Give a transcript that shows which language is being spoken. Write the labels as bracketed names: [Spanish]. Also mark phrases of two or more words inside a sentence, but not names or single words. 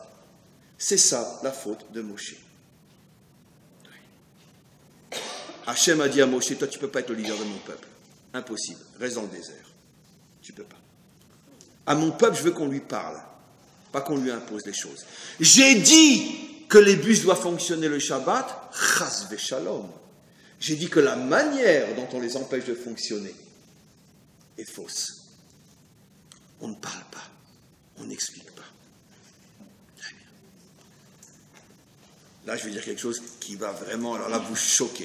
[French] C'est ça la faute de Moshe. Hachem a dit à Moshe, toi tu ne peux pas être le leader de mon peuple. Impossible, reste dans le désert. Tu ne peux pas. À mon peuple, je veux qu'on lui parle, pas qu'on lui impose les choses. J'ai dit que les bus doivent fonctionner le Shabbat, [Hebrew] חס ושלום. [French] J'ai dit que la manière dont on les empêche de fonctionner, est fausse. On ne parle pas, on n'explique pas. Très bien. Là, je vais dire quelque chose qui va vraiment, alors là, vous choquer.